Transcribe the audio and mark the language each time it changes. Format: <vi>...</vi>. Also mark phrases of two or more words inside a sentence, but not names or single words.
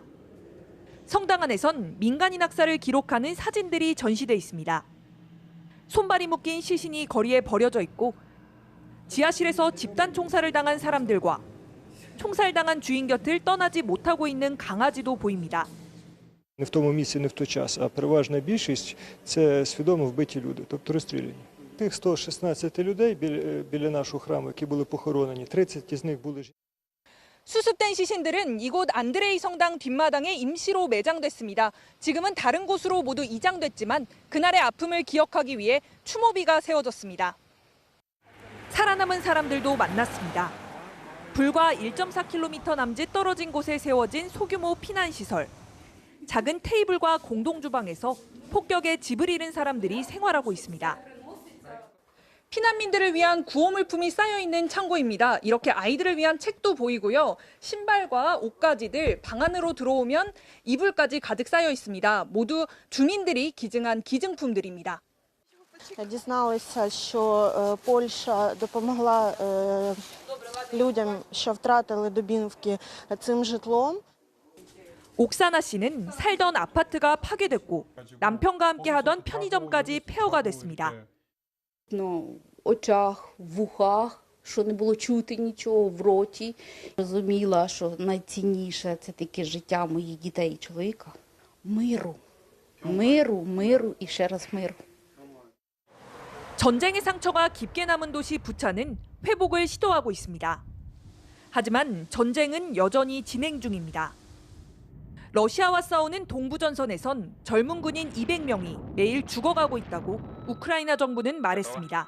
<ko>성당 안에선 민간인 학살을 기록하는 사진들이 전시돼 있습니다. 손발이 묶인 시신이 거리에 버려져 있고 지하실에서 집단 총살을 당한 사람들과 총살당한 주인 곁을 떠나지 못하고 있는 강아지도 보입니다.</ko> <uk>Не в тому місці, не в той час, а переважна більшість – це свідомо вбиті люди, тобто розстріляні. Тих 116 людей біля нашого храму, які були похоронені, 30 із них були жінки.</uk> <ko>수습된 시신들은 이곳 안드레이 성당 뒷마당에 임시로 매장됐습니다. 지금은 다른 곳으로 모두 이장됐지만 그날의 아픔을 기억하기 위해 추모비가 세워졌습니다. 살아남은 사람들도 만났습니다. 불과 1.4km 남짓 떨어진 곳에 세워진 소규모 피난시설. 작은 테이블과 공동주방에서 폭격에 집을 잃은 사람들이 생활하고 있습니다. 피난민들을 위한 구호물품이 쌓여있는 창고입니다. 이렇게 아이들을 위한 책도 보이고요. 신발과 옷가지들 방 안으로 들어오면 이불까지 가득 쌓여 있습니다. 모두 주민들이 기증한 기증품들입니다.</ko> <uk>Дізналися, що Польща допомогла людям, що втратили Дубінки, цим житлом.</uk> <ko>옥사나 씨는 살던 아파트가 파괴됐고 남편과 함께 하던 편의점까지 폐허가 됐습니다.</ko> <uk>очах, в ухах, що не було чути нічого, в роті. Розуміла, що найцінніше – це таке життя моїх дітей і чоловіка. Миру, миру, миру і ще раз миру.</uk> <ko>전쟁의 상처가 깊게 남은 도시 부차는 회복을 시도하고 있습니다. 하지만 전쟁은 여전히 진행 중입니다. 러시아와 싸우는 동부전선에선 젊은 군인 200명이 매일 죽어가고 있다고 우크라이나 정부는 말했습니다.</ko>